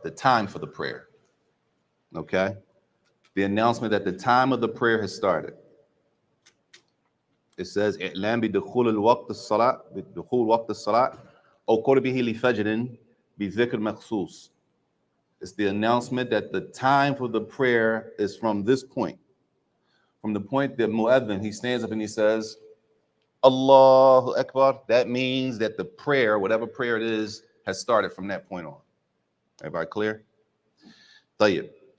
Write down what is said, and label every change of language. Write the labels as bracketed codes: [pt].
[en] The time for the prayer. Okay. The announcement that the time of the prayer has started. It says, [ar] إعلام بدخول الوقت الصلاة بدخول وقت الصلاة أو قربه لفجر بذكر مخصوص. [en] It's the announcement that the time for the prayer is from this point. From the point that Mu'adhin, he stands up and he says, Allahu Akbar. That means that the prayer, whatever prayer it is, has started from that point on. Everybody clear? Tayyib.